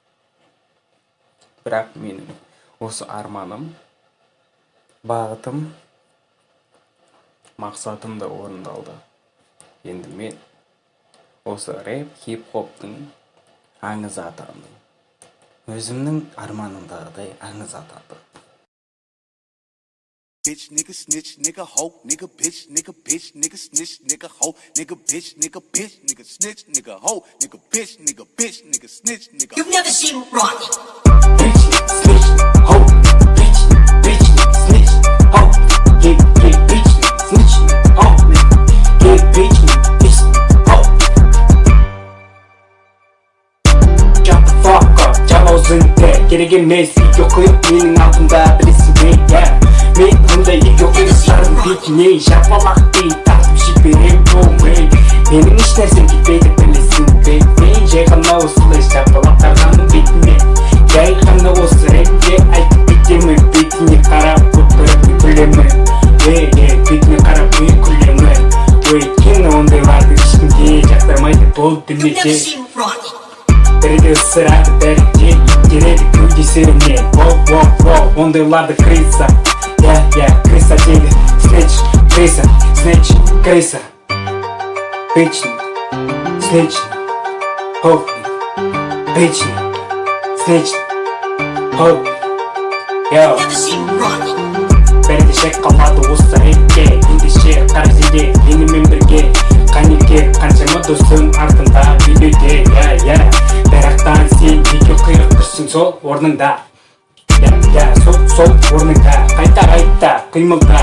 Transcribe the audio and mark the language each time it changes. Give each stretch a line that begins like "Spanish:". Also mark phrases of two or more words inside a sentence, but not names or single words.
Kazakh: Бірақ менің осы арманым, бағытым, мақсатым да орындалды. Енді мен осы рэп, хип-хоптың аңыз атандым. Өзімнің арманымдағыдай аңыз атандым.
English: Bitch, nigga, snitch, nigga, hoe, nigga, bitch, nigga, snitch, nigga, hoe, nigga, bitch, nigga, snitch, nigga, hoe, nigga, bitch, nigga, snitch, nigga. You've never seen Ronnie. Bitch, snitch, hoe, bitch, snitch, hoe, yeah, bitch, snitch, hoe, yeah, bitch, hoe. Shut the fuck up,
Kazakh: жалаусыңды керек емес, үйге қойып менің алдымда білесің бе, мен мұндай үйге қойыстардың бетіне жапалақ дей тартып жіберем болмай. Менің еш нәрсем кетпейді білесің бе, мен жай ғана осылай жапалақтарғаның бетіне, жай ғана осы рэпте айтып кетемін. Бетіне қарап отырып күлемін, бетіне қарап күлемін. Өйткені ондайларды ешкімге жақтырмайды бұл
English: You've never
Kazakh: дүниеде.
English: seen Ronnie.
Kazakh: Бірде ысырады, бәрінде итереді кеудесіне. Воу, ондайларды
Russian: крыса, крыса
Kazakh: дейді. Snitch, крыса, snitch, крыса.
English: Bitch, snitch, hoe, bitch, snitch, hoe. You've never seen Ronnie.
Kazakh: Бірде шек қалады осы рэпке, ендеше қарзеге, менімен бірге. Қанеке, қаншама досым артында билеуде, Бірақтан сен неге қиырып тұрсың сол орныңда. Сол орныңда, қайта, қимылда.